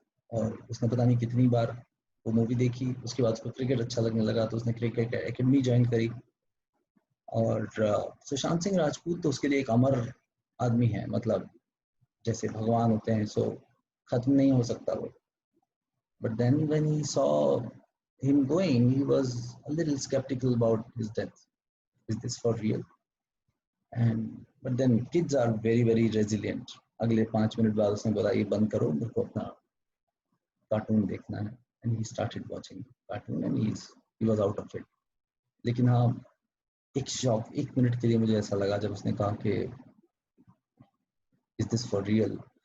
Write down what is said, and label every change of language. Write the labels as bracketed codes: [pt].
[hi] और उसने पता नहीं कितनी बार वो मूवी देखी, उसके बाद उसको क्रिकेट अच्छा लगने लगा तो उसने क्रिकेट एकेडमी ज्वाइन करी। और सुशांत सिंह राजपूत तो उसके लिए एक अमर आदमी है, मतलब जैसे भगवान होते हैं, सो खत्म नहीं हो सकता वो। [en] But then when he saw him going, he was a little skeptical about his death. Is this for real? And but then kids are very resilient. [hi] अगले 5 मिनट बाद उसने बोला ये बंद करो, मेरे को अपना कार्टून देखना है। [en] And he started watching cartoon and he was out of it. [hi] लेकिन हाँ, एक शॉक, एक मिनट के लिए मुझे ऐसा लगा जब उसने कहा कि [en] Is this for real.